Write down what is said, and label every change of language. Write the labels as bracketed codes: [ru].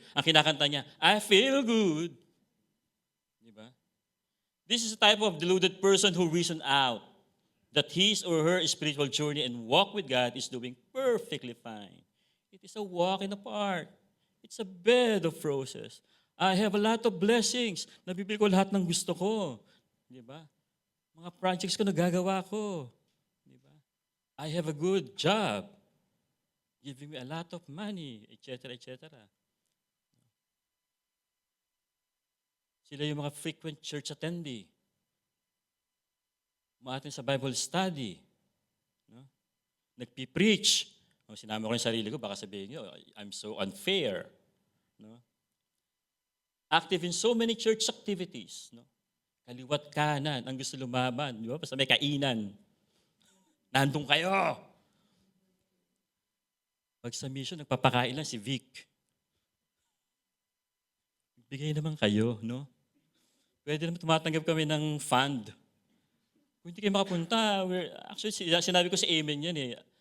[tl] Ang kinakanta niya, [en] "I feel good." [tl] Diba? [en] This is a type of deluded person who reason out that his or her spiritual journey and walk with God is doing perfectly fine. It is a walk in the park. It's a bed of roses. I have a lot of blessings. [tl] Nabibili ko lahat ng gusto ko. Di ba? Mga projects ko nagagawa ko. Di ba? [en] I have a good job. Giving me a lot of money, etc., etc. [tl] Sila yung mga [en] frequent church attendee. [tl] Umaatin sa Bible study. No? Nagpipreach. O, sinama ko yung sarili ko, baka sabihin nyo, [en] I'm so unfair. [tl] No? [en] Active in so many church activities. No? [tl] Kaliwat kanan, ang gusto lumaban. Di ba? Basta may kainan. Nandun kayo. Pag sa mission, nagpapakain lang si Vic. Bigay naman kayo, no? Pwede naman tumatanggap kami ng fund. Kung hindi kayo makapunta, actually, sinabi ko sa amen yan eh.